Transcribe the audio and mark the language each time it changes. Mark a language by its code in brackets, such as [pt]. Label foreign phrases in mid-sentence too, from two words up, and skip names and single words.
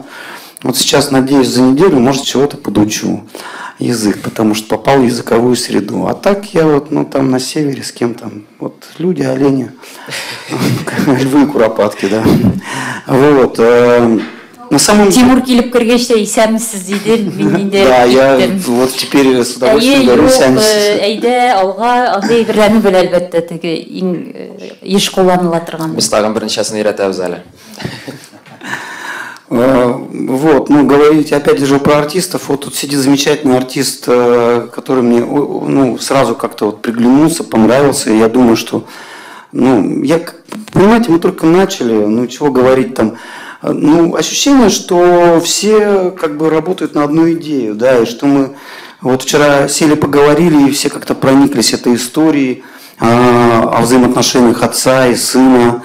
[ru] Вот сейчас, надеюсь, за неделю, может, чего-то подучу язык, потому что попал в языковую среду. А так я там на севере с кем там, люди, олени, львы и куропатки, да. На самом деле... [tt] Тимур килеп кергәчтә исәнмесез диде, мин инде. [ru] Да, я теперь с удовольствием говорю исәнмесез. [tt] Әйдә, алга андай берәрне белә әлбәттә, теге иң еш кулланыла торган. Без тагын берничәсен өйрәтәбез әле. [ru] Вот, ну, говорить опять же про артистов. Вот тут сидит замечательный артист, который мне, ну, сразу как-то вот приглянулся, понравился. И я думаю, что, ну, понимаете, мы только начали, ну, чего говорить там. Ну, ощущение, что все как бы работают на одну идею, да, и что мы вот вчера сели, поговорили, и все как-то прониклись этой историей о взаимоотношениях отца и сына.